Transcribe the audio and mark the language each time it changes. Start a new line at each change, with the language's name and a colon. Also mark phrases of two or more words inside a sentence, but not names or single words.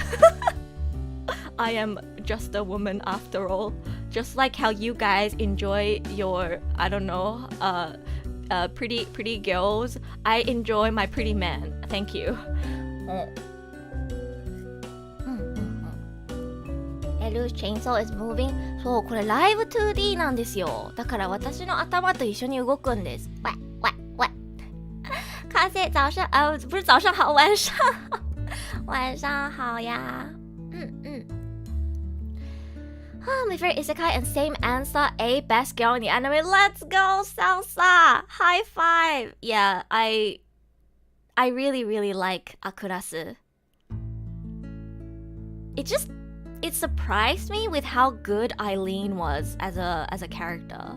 English: I am just a woman after all. Just like how you guys enjoy your, I don't know, pretty girls, I enjoy my pretty men. Thank you. Loose chainsaw is moving.
Japanese: そう、これライブ 2D なんですよ。だから私の頭と一緒に動くんです。喂。
Chinese: 卡西早上不是早上好，晚上好呀。
English: My favorite isekai and same answer, A, best girl in the anime. Let's go, Salsa! High five! Yeah, I really, really like Akurasu. It surprised me with how good Eileen was as a character.